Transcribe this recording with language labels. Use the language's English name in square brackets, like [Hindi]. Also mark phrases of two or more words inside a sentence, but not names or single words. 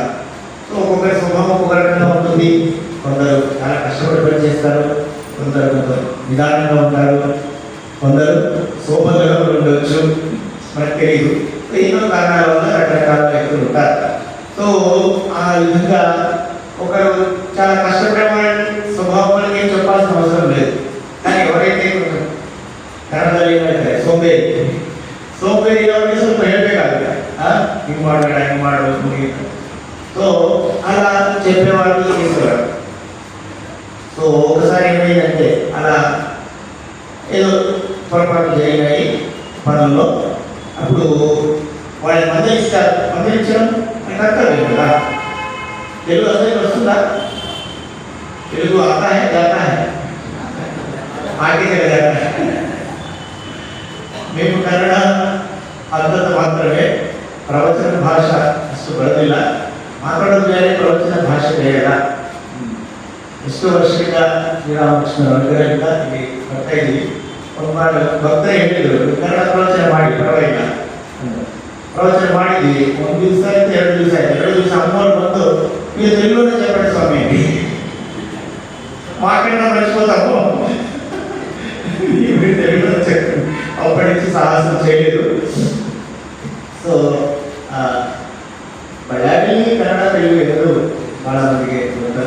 [Telugu] సో ఒక్కొక్కరి స్వభావం ఒక్కొక్క రకంగా ఉంటుంది. కొందరు చాలా కష్టపడి పని చేస్తారు, కొందరు నిదానంగా ఉంటారు, కొందరు సోపంగా ఉండవచ్చు, మనకు తెలియదు. ఎన్నో కారణాల వల్ల రకరకాల వ్యక్తులు ఉంటారు. సో ఆ విధంగా ఒకరు చాలా కష్టపడే స్వభావం ఏం చెప్పాల్సిన అవసరం లేదు. కానీ ఎవరైతే కొంచెం కన్నడలో ఏమైతే సోంబేరి ఎవరికి [Kannada] ಸ್ವಲ್ಪ ಹೇಳ್ಬೇಕಾಗುತ್ತೆ, ಹಿಂಗೆ ಮಾಡೋಣ ಹಿಂಗೆ ಮಾಡಬೇಕು. [Telugu] సో అలా చెప్పేవాళ్ళు చేసేవారు. ఏమైందంటే అలా ఏదో పొరపాటు జరిగినాయి పనుల్లో. అప్పుడు వాళ్ళని మందలిస్తారు. మందలించడం అంటే అర్థం కదా. తెలుగు అందరికీ వస్తుందా? తెలుగు [Hindi] आता है जाता है आगे चला जाता है. [Telugu] మేము కన్నడ అంతంత మాత్రమే. [Kannada] ಪ್ರವಚನ ಭಾಷೆ ಅಷ್ಟು ಬರೋದಿಲ್ಲ. ಮಾತಾಡೋದು ಬೇರೆ, ಪ್ರವಚನ ಭಾಷೆ ಬೇರೆ. ಎಷ್ಟೋ ವರ್ಷದಿಂದ ಶ್ರೀರಾಮಕೃಷ್ಣ ವರ್ಗಗಳಿಂದ ಇಲ್ಲಿ ಬರ್ತಾ ಇದ್ದೀವಿ. ಭಕ್ತರು ಹೇಳಿದ್ರು ಕನ್ನಡ ಪ್ರವಚನ ಮಾಡಿ ಪರವಾಗಿಲ್ಲ. ಪ್ರವಚನ ಮಾಡಿದ್ವಿ. 1 ದಿವಸ ಆಯ್ತು, 2 ದಿವಸ ಆಯ್ತು. 2 ದಿವಸ ಅಮ್ಮವ್ರು ಬಂದು [Telugu] మీరు తెలుగులోనే చెప్పండి స్వామి, మాకన్నా మర్చిపోతాము, మీరు తెలుగులో చెప్పండి. అప్పటి నుంచి సాహసం చేయలేదు. సో బళ్ళారి కన్నడ తెలుగు ఎదురు చాలా మందికి ఉంటారు.